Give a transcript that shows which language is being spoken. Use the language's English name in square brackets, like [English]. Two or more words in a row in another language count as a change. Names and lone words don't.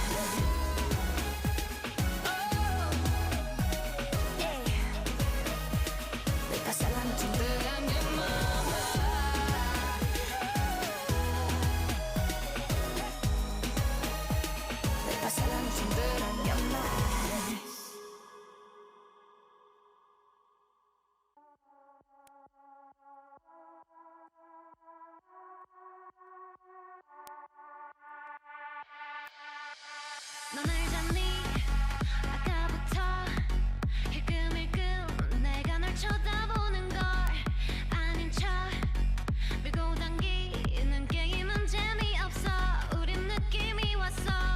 [Spanish] De pasar la noche entera en llamar. De pasar la noche entera en llamar. [Korean] 넌 알잖니 아까부터 힐끔힐끔 내가 널 쳐다보는 걸 아닌 척 밀고 당기는 게임은 재미없어 우린 느낌이 왔어